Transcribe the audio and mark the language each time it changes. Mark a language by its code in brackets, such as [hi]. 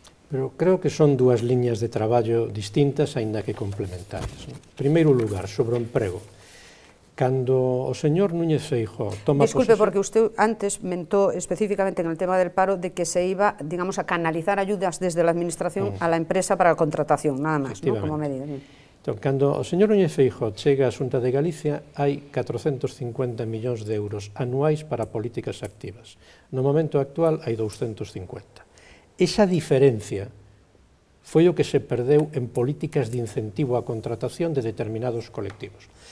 [gl] Pero creo que son dúas liñas de traballo distintas, aínda que complementarias. En primeiro lugar, sobre o emprego. Cando o señor Núñez Feijóo toma [es] Disculpe, porque usted antes mentó específicamente en el tema del paro de que se iba, digamos, a canalizar ayudas desde la administración a la empresa para la contratación, nada más, ¿no? Como medida. [gl] Entón, cando o señor Núñez Feijóo chega á Xunta de Galicia, hai 450 millóns de euros anuais para políticas activas. No momento actual hai 250. Esa diferencia foi o que se perdeu en políticas de incentivo á contratación de determinados colectivos.